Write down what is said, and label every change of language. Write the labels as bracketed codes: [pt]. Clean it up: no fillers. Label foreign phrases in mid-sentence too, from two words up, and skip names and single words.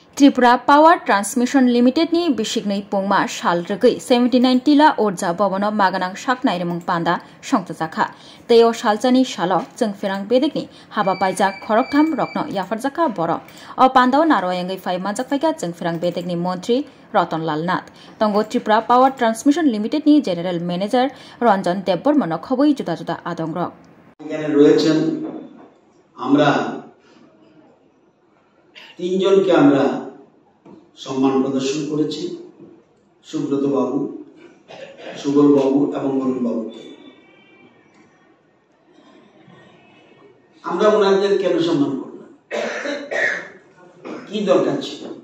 [trp] त्रिपुरा पावर ट्रांसमिशन लिमिटेड नि बिसिगनै पुंमा साल रगै 79 टिला ओरजा बबनो मागानां साकनाय रेमंग पांदा संतजाखा तेयो सालजानि सालो जों फिरां बेदेगनि हाबा पाइजाक खरकथाम रत्न याफरजाखा बर अ पांदाव नारवायंगै फाइ माजाकफाइगा जों फिरां बेदेगनि मन्त्री रतनलाल नाथ तंगो त्रिपुरा पावर ट्रांसमिशन लिमिटेड नि [en] general manager [trp] रंजन देबबर्मन खबै जुदा जुदा आदंग्रक [bn] এখানে রয়েছেন আমরা তিনজনকে আমরা সম্মান প্রদর্শন করেছি সুব্রত বাবু সুবল বাবু এবং অরুণ বাবুকে আমরা ওনাদের কেন সম্মান করলাম কি দরকার ছিল